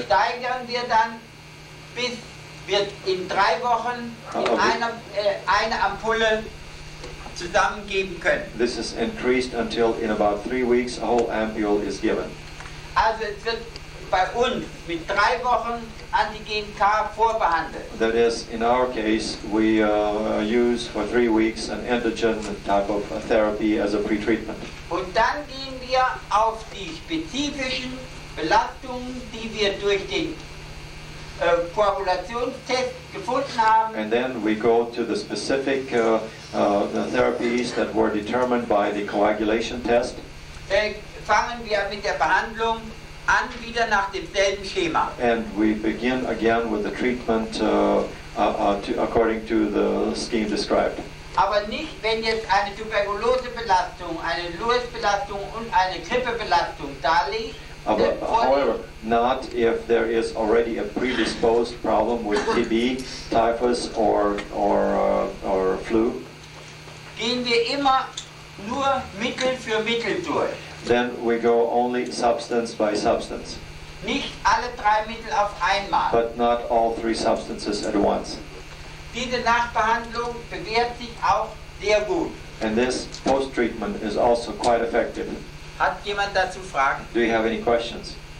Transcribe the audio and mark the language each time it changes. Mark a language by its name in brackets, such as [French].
[German] steigern wir dann, bis wir in 3 Wochen eine Ampulle zusammengeben können. [English] this is increased until in about 3 weeks a whole ampule is given. [German] Also es wird bei uns mit 3 Wochen Antigen K vorbehandelt. [English] That is, in our case, we use for 3 weeks an antigen type of therapy as a pre-treatment. [German] Und dann gehen wir auf die spezifischen Belastungen, die wir durch den Koagulationstest gefunden haben. [English] And then we go to the specific the therapies that were determined by the coagulation test. [German] Fangen wir mit der Behandlung an, wieder nach demselben Schema. [English] And we begin again with the treatment according to the scheme described. [German] Aber nicht, wenn jetzt eine Tuberkulosebelastung, eine Lewis-Belastung und eine Grippebelastung da liegt. [English] However, not if there is already a predisposed problem with TB, typhus, or flu. [German] Gehen wir immer nur Mittel für Mittel durch. [English] Then we go only substance by substance. [German] Nicht alle 3 Mittel auf einmal. [English] But not all 3 substances at once. [German] Diese Nachbehandlung bewährt sich auch sehr gut. [English] And this post-treatment is also quite effective. [German] Hat jemand dazu Fragen? [English] Do you have any questions?